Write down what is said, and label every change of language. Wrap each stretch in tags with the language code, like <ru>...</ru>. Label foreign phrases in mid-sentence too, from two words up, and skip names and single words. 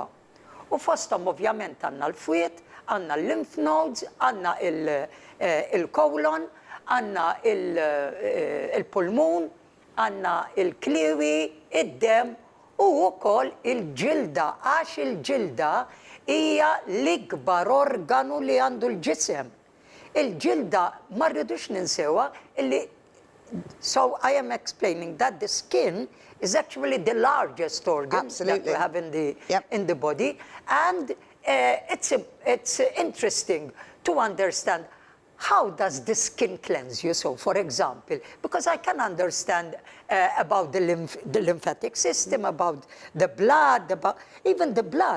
<mt>U fosthom ovvjament għandna l-fwiet, għandna l-</mt> <en>lymph nodes,</en> <mt>għandna il-kolon, għandna il-pulmun, għandna il-kliwi, id-dem u wkoll il-ġilda, għax il-ġilda hija l-ikbar organu li għandu l-ġisem. Il-ġilda ma rridux ninsewha illi.</mt> <en>So I am explaining that the skin is actually the largest organ that we have in the body, and it's interesting to understand how does the skin cleanse you. So, for example, because I can understand about the lymphatic system, about the blood, even the blood.</en>